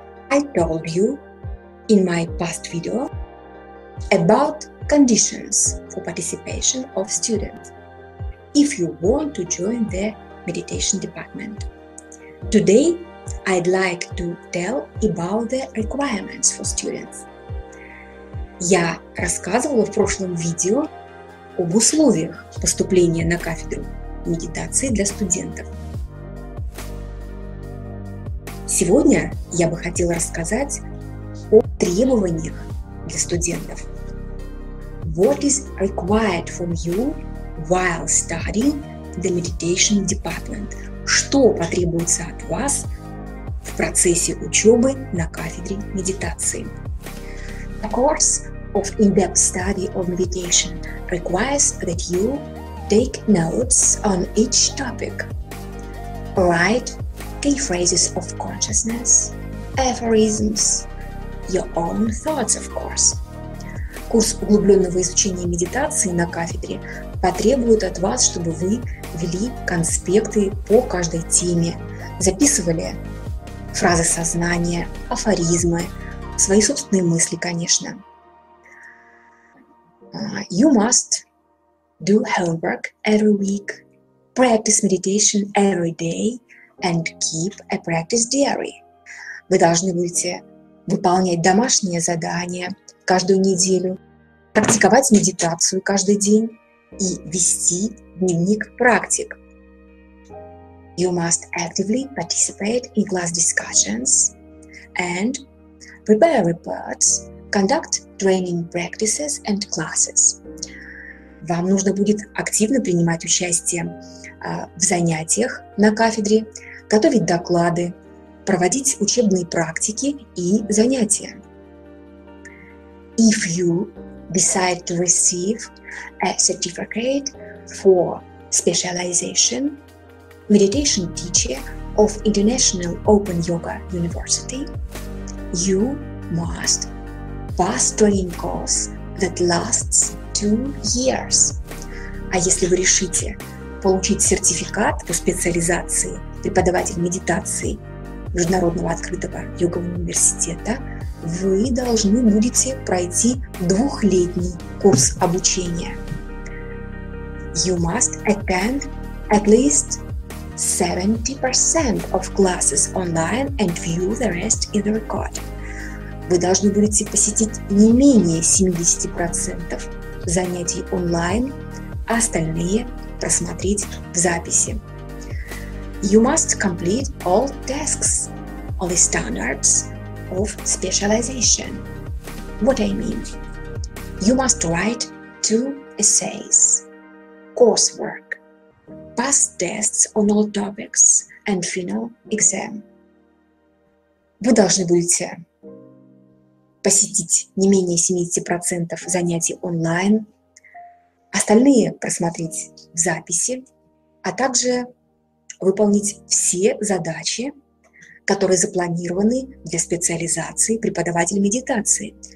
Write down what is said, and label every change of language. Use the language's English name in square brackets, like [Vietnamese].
[English] I told you in my past video about conditions for participation of students if you want to join the meditation department. Today, I'd like to tell about the requirements for students. [Russian] Я рассказывала в прошлом видео об условиях поступления на кафедру медитации для студентов. Сегодня я бы хотела рассказать о требованиях для студентов. [English] What is required from you while studying the meditation department? [Russian] Что потребуется от вас в процессе учебы на кафедре медитации? [English] The course of in-depth study of meditation requires that you take notes on each topic, write key phrases of consciousness, aphorisms, your own thoughts, of course. [Russian] Курс углубленного изучения медитации на кафедре потребует от вас, чтобы вы вели конспекты по каждой теме, записывали фразы сознания, афоризмы, свои собственные мысли, конечно. [English] You must do homework every week, practice meditation every day, and keep a practice diary. [Russian] Вы должны будете выполнять домашние задания каждую неделю, практиковать медитацию каждый день и вести дневник практик. [English] You must actively participate in class discussions and prepare reports, conduct training practices and classes. [Russian] Вам нужно будет активно принимать участие в занятиях на кафедре, готовить доклады, проводить учебные практики и занятия. [English] If you decide to receive a certificate for specialization, meditation teacher of International Open Yoga University, you must pass training course that lasts 2 years. [Russian] А если вы решите получить сертификат по специализации преподавателя медитации Международного открытого йога университета, вы должны будете пройти 2-летний курс обучения. [English] You must attend at least 70% of classes online and view the rest in the record. [Russian] Вы должны будете посетить не менее 70% занятий онлайн, а остальные просмотреть в записи. [English] You must complete all tasks on the standards of specialization. What I mean? You must write 2 essays, coursework, pass tests on all topics and final exam. [Russian] Вы должны будете посетить не менее 70% занятий онлайн, остальные просмотреть в записи, а также выполнить все задачи, которые запланированы для специализации преподавателя медитации.